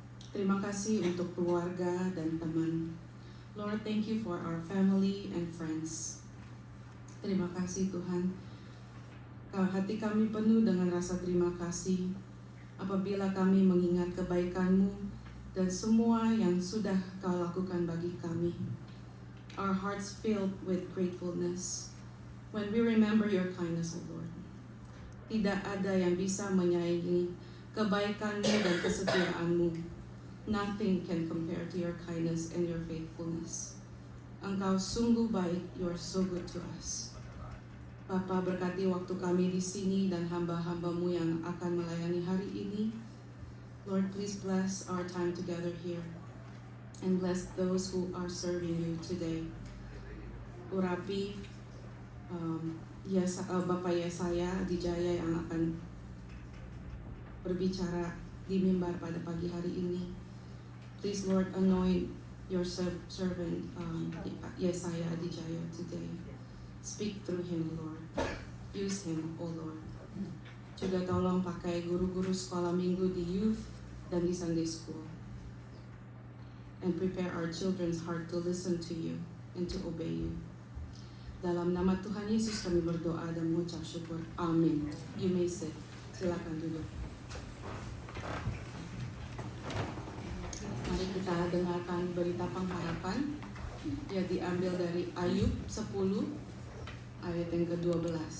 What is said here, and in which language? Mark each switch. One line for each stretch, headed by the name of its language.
Indonesian: Terima kasih untuk keluarga dan teman.
English: Lord, thank you for our family and friends.
Indonesian: Terima kasih Tuhan. Hati kami penuh dengan rasa terima kasih apabila kami mengingat kebaikan-Mu dan semua yang sudah Kau lakukan bagi kami.
English: Our hearts filled with gratefulness when we remember your kindness, O Lord.
Indonesian: Tidak ada yang bisa menyaingi kebaikan-Mu dan kesetiaan-Mu.
English: Nothing can compare to your kindness and your faithfulness.
Indonesian: Engkau sungguh baik,
English: you are so good to us.
Indonesian: Bapa, berkati waktu kami di sini dan hamba-hamba-Mu yang akan melayani hari ini.
English: Lord, please bless our time together here and bless those who are serving you today.
Indonesian: Urapi Bapak Yesaya Adijaya yang akan berbicara di mimbar pada pagi hari ini.
English: Please Lord, anoint your servant Yesaya Adijaya today. Speak through him, Lord. Use him, oh Lord.
Indonesian: Juga tolong pakai guru-guru sekolah minggu di youth dan di Sunday school.
English: And prepare our children's heart to listen to you and to obey you.
Indonesian: Dalam nama Tuhan Yesus kami berdoa dan mengucap syukur. Amin.
English: You may sit.
Indonesian: Silakan duduk. Mari kita dengarkan berita pengharapan yang diambil dari Ayub 10 ayat yang ke-12.